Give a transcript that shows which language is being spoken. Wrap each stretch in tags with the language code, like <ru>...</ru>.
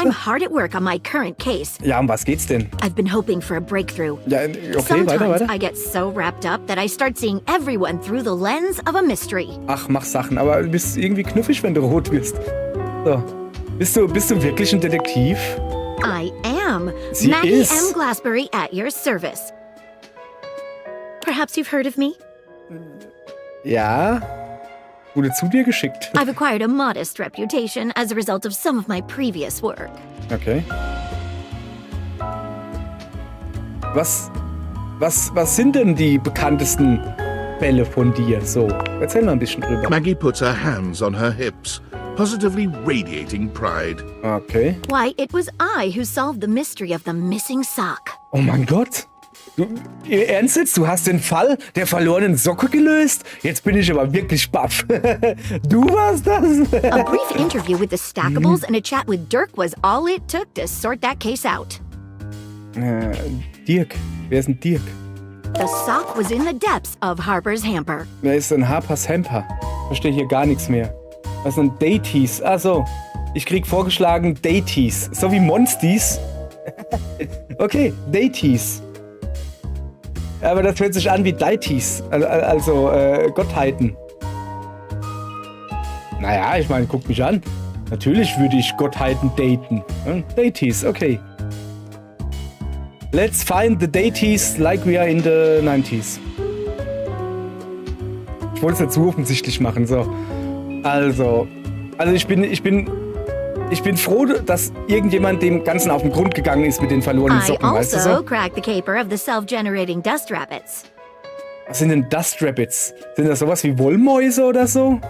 <en>I'm hard at work on my current case.</en> <de>Ja, um was geht's denn?</de> <en>I've been hoping for a breakthrough.</en> <de>Ja, okay,</de> <en>Sometimes</en> <de>weiter.</de> <en>I get so wrapped up that I start seeing everyone through the lens of a mystery.</en> <de>Ach, mach Sachen, aber du bist irgendwie knuffig, wenn du rot wirst. So. Bist du wirklich ein Detektiv?</de> <en>I am.</en> <de>Sie</de> <en>Maggie</en> <de>ist.</de> <en>M. Glassbury at your service. Perhaps you've heard of me?</en> <de>Ja. Wurde zu dir geschickt.</de> <en>I've acquired a modest reputation as a result of some of my previous work.</en> <de>Okay. Was sind denn die bekanntesten Fälle von dir? So, erzähl mal ein bisschen drüber.</de> <en>Maggie puts her hands on her hips, positively radiating pride.</en> <de>Okay.</de> <en>Why, it was I who solved the mystery of the missing sock.</en> <de>Oh mein Gott. Du, ernst jetzt? Du hast den Fall der verlorenen Socke gelöst? Jetzt bin ich aber wirklich baff. Du warst das? A brief interview with the Stackables and a chat with Dirk was all it took to sort that case out. Dirk. Wer ist denn Dirk? The sock was in the depths of Harper's hamper. Wer ist denn Harper's Hamper? Verstehe hier gar nichts mehr. Was sind Daties? Achso, ich krieg vorgeschlagen Daties. So wie Monsties. Okay, Daties. Aber das hört sich an wie Deities. Also Gottheiten. Naja, ich meine, guck mich an. Natürlich würde ich Gottheiten daten. Daties, okay.</de> <en>Let's find the Daties like we are in the 90s.</en> <de>Ich wollte es nicht zu offensichtlich machen, so. Also ich bin froh, dass irgendjemand dem Ganzen auf den Grund gegangen ist mit den verlorenen Socken, weißt du so?</de> <en>I also cracked the caper of the self-generating dust rabbits.</en> <de>Was sind denn Dust Rabbits? Sind das sowas wie Wollmäuse oder so?</de>